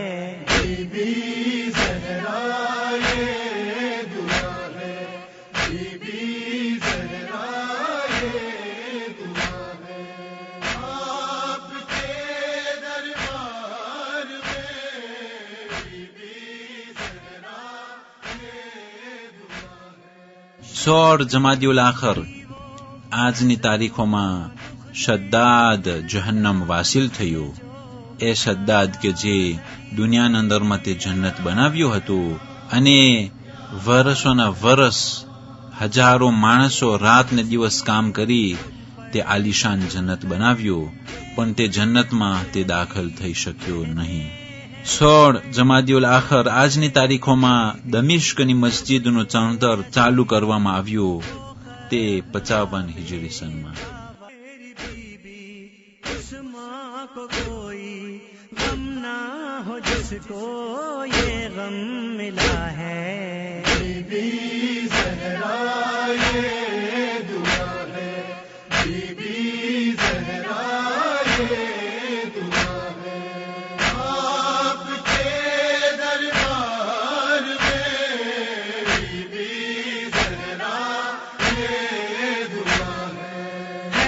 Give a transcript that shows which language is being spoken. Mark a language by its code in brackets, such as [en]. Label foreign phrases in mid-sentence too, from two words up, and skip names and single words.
[ur] بی بی زہرا یہ دعا ہے، بی بی زہرا یہ دعا ہے، آپ کے دربار میں بی بی زہرا یہ دعا ہے۔ [gu] 16 જમાદિ ઉલ આખર આજની તારીખોમાં શદ્દાદ જહન્નમ વાસિલ થયું. એ શદ્દાદ કે જે દુનિયાના અંદરમાં તે જન્નત બનાવ્યું હતું અને વરસોના વરસ હજારો માણસો રાત ને દિવસ કામ કરી તે આલિશાન જન્નત બનાવ્યું, પણ તે જન્નતમાં તે દાખલ થઈ શક્યો નહીં. 16 જમાદિ ઉલ આખર આજની તારીખોમાં દમિશ્કની મસ્જિદનું ચણતર ચાલુ કરવામાં આવ્યું તે 55 હિજરી સનમાં. [ur] میری بیوی اس ماں کو کوئی غم نہ ہو جس کو یہ غم ملا ہے، بی بی زہرا یہ دعا ہے، بی بی زہرا یہ دعا ہے، آپ کے دربار میں بی بی زہرا یہ دعا ہے۔